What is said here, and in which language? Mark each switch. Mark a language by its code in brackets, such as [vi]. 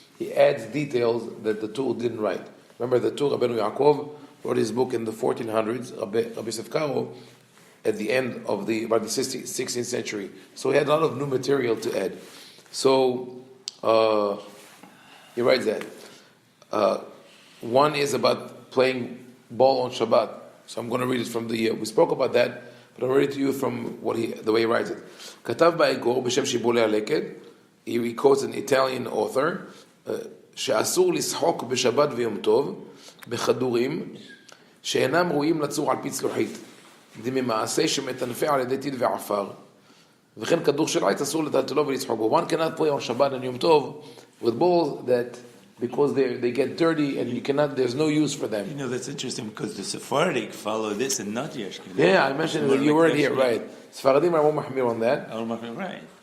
[en] he adds details that the Tur didn't write. Remember, the Tur, Rabbeinu Yaakov, wrote his book in the 1400s, rabbi-karo, at the end of about the 16th century. So he had a lot of new material to add. So he writes that. One is about playing ball on Shabbat. So I'm going to read it from we spoke about that, but I'll read it to you from the way he writes it. [he] כתב באגור בשם שיבולי הלקט, [en] he quotes an Italian author, [he] שאסור לשחוק בשבת ויום טוב, בכדורים, שאינם ראויים לצור על פי צלוחית, דממעשה שמטנפה על ידי טיל ועפר, וכן כדור של עץ אסור לטלטלו ולצחוקו. [en] One cannot play on Shabbat and Yom Tov with balls that, because they get dirty and there's no use for them. You know, that's interesting because the Sephardic follow this and not the Ashkenazi. Yeah, I mentioned that you weren't here, right. Sfaradim are more mahmir on that. Right.